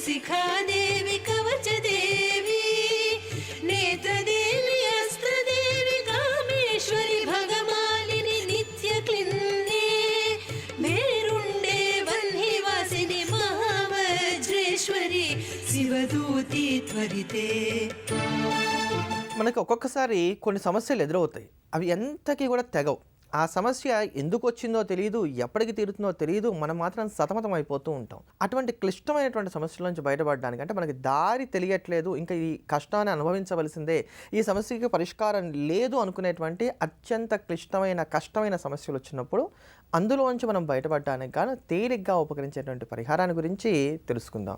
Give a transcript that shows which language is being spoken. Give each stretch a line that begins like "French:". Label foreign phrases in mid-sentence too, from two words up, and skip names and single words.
Sanskrit: शिखादेवी कवचदेवी नेत्रदेवी अस्त्रदेवी कामेश्वरी भगमालिनी नित्यक्लिन्ने मेरुण्डे वह्निवासिनी महावज्रेश्वरी शिवदूती त्वरिते.
Telugu: మనకు ఒక్కొక్కసారి కొన్ని సమస్యలు ఎదురవుతాయి. అవి ఎంతకీ కూడా తెగవు. ఆ సమస్య ఎందుకు వచ్చిందో తెలియదు, ఎప్పటికి తీరుతుందో తెలియదు, మనం మాత్రం సతమతం అయిపోతూ ఉంటాం. అటువంటి క్లిష్టమైనటువంటి సమస్యల నుంచి బయటపడడానికి, అంటే మనకి దారి తెలియట్లేదు, ఇంకా ఈ కష్టాన్ని అనుభవించవలసిందే, ఈ సమస్యకి పరిష్కారం లేదు అనుకునేటువంటి అత్యంత క్లిష్టమైన కష్టమైన సమస్యలు వచ్చినప్పుడు అందులోంచి మనం బయటపడడానికి గాను తేలిగ్గా ఉపకరించేటువంటి పరిహారాన్ని గురించి తెలుసుకుందాం.